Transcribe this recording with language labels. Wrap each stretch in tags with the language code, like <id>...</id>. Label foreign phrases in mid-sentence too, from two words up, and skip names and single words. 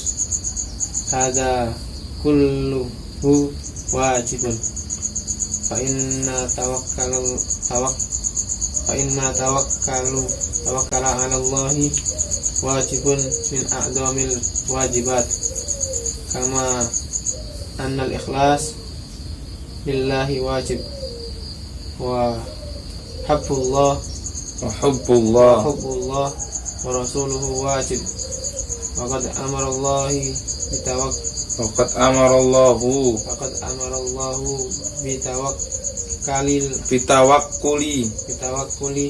<ar>هذا كله واجب فإن التوكل على الله واجب من أعظم الواجبات كما أن الإخلاص لله واجب وحب الله ورسوله واجب وقد أمر الله وقد أمر الله بالتوكل</ar>